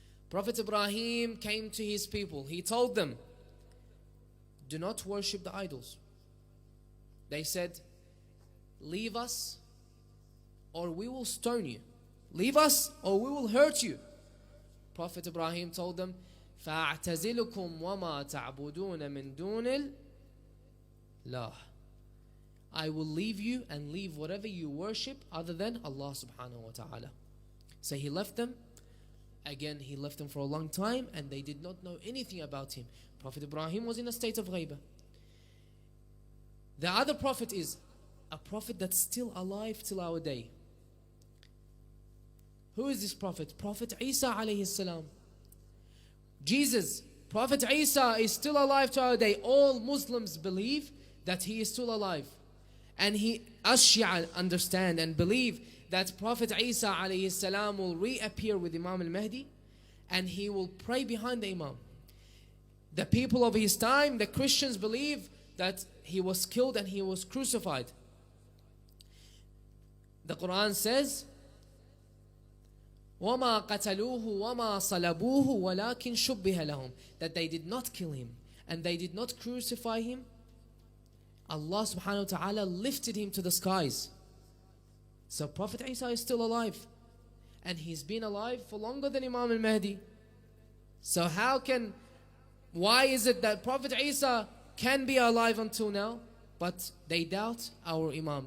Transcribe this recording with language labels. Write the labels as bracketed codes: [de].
[en] Prophet Ibrahim came to his people. He told them, do not worship the idols. They said, leave us or we will stone you. Leave us or we will hurt you. Prophet Ibrahim told them, [ar] فَأَعْتَزِلُكُمْ وَمَا تَعْبُدُونَ مِن دُونِ اللَّهِ. [en] I will leave you and leave whatever you worship other than Allah subhanahu wa ta'ala. So he left them. Again, he left them for a long time and they did not know anything about him. Prophet Ibrahim was in a state of ghaibah. The other prophet is a prophet that's still alive till our day. Who is this prophet? Prophet Isa alayhi salam. Jesus, Prophet Isa is still alive to our day. All Muslims believe that he is still alive. And us Shia understand and believe that Prophet Isa alayhi salam will reappear with Imam al-Mahdi and he will pray behind the Imam. The people of his time, the Christians, believe that he was killed and he was crucified. The Quran says, [ar] وَمَا قَتَلُوهُ وَمَا صَلَبُوهُ وَلَكِنْ شُبِّهَ لَهُمْ. [en] That they did not kill him and they did not crucify him. Allah subhanahu wa ta'ala lifted him to the skies. So Prophet Isa is still alive. And he's been alive for longer than Imam al-Mahdi. So why is it that Prophet Isa can be alive until now, but they doubt our Imam?